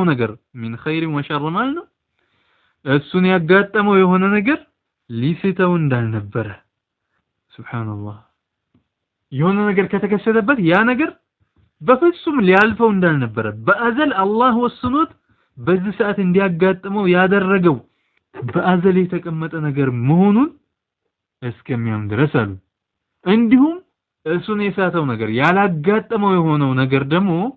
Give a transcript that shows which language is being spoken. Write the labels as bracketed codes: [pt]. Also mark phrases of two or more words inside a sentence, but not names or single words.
[am] ነገር [ar] من خير وشر [am] ማለት ነው እሱን ያጋጠመው የሆነ ነገር ሊስተው እንዳልነበረ ሱብሃንአላህ የሆነ ነገር ከተከሰተበት ያ ነገር በፍጹም ሊያልፈው እንዳልነበረ በአዘል አላህ ወስኖት በዚህ ሰዓት እንዲያጋጥመው ያደረገው በአዘል የተቀመጠ ነገር መሆኑን እስከሚያም ድረስ አሉ። እንዲሁም እሱን የሳተው ነገር ያላጋጠመው የሆነው ነገር ደግሞ